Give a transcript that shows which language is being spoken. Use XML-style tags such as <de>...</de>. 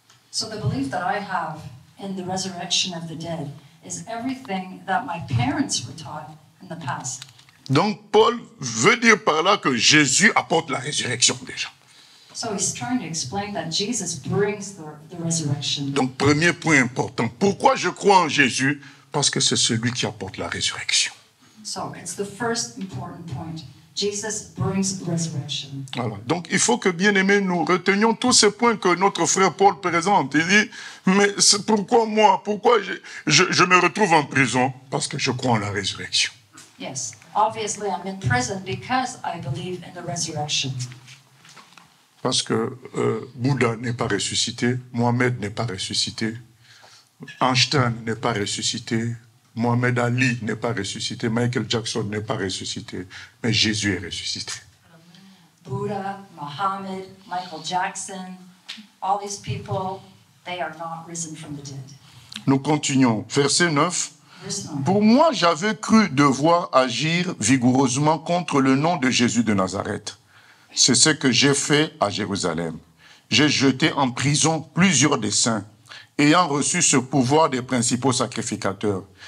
<en>So the belief that I have in the resurrection of the dead is everything that my parents were taught in the past.</en> <fr>Donc Paul veut dire par là que Jésus apporte la résurrection déjà.</fr> <en>So he's trying to explain that Jesus brings the resurrection.</en> <fr>Donc premier point important, pourquoi je crois en Jésus? Parce que c'est celui qui apporte la résurrection.</fr> <en>So it's the first important point. Jesus brings resurrection.</en> <fr>Voilà. Donc il faut que, bien-aimés, nous retenions tous ces points que notre frère Paul présente. Il dit, mais pourquoi moi? Pourquoi je me retrouve en prison? Parce que je crois en la résurrection.</fr> <en>Yes, obviously I'm in prison because I believe in the resurrection.</en> <fr>Parce que Bouddha n'est pas ressuscité, Mohamed n'est pas ressuscité, Einstein n'est pas ressuscité, Mohamed Ali n'est pas ressuscité, Michael Jackson n'est pas ressuscité, mais Jésus est ressuscité.</fr> <en>Buddha, Muhammad, Michael Jackson, all these people, they are not risen from the dead.</en> <fr>Nous continuons. Verset 9.</fr> <en>Verse 9.</en> <fr>Pour moi, j'avais cru devoir agir vigoureusement contre le nom de Jésus de Nazareth. C'est ce que j'ai fait à Jérusalem. J'ai jeté en prison plusieurs des saints, ayant reçu ce pouvoir des principaux sacrificateurs.</fr>